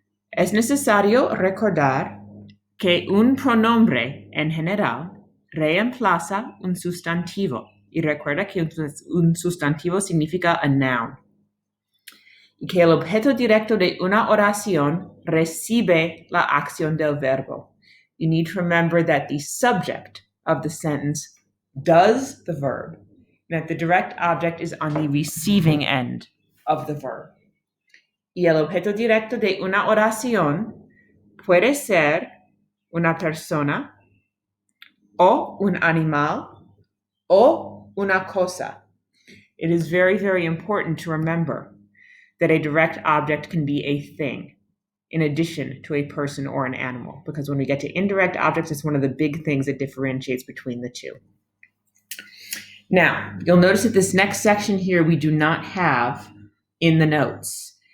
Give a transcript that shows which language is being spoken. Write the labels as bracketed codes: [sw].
[es] Es necesario recordar que un pronombre en general reemplaza un sustantivo y recuerda que un sustantivo significa a noun. Y que el objeto directo de una oración recibe la acción del verbo. [en] You need to remember that the subject of the sentence does the verb, and that the direct object is on the receiving end of the verb. [es] Y el objeto directo de una oración puede ser una persona, o un animal, o una cosa. [en] It is very, very important to remember that a direct object can be a thing in addition to a person or an animal, because when we get to indirect objects, it's one of the big things that differentiates between the two. Now, you'll notice that this next section here we do not have in the notes.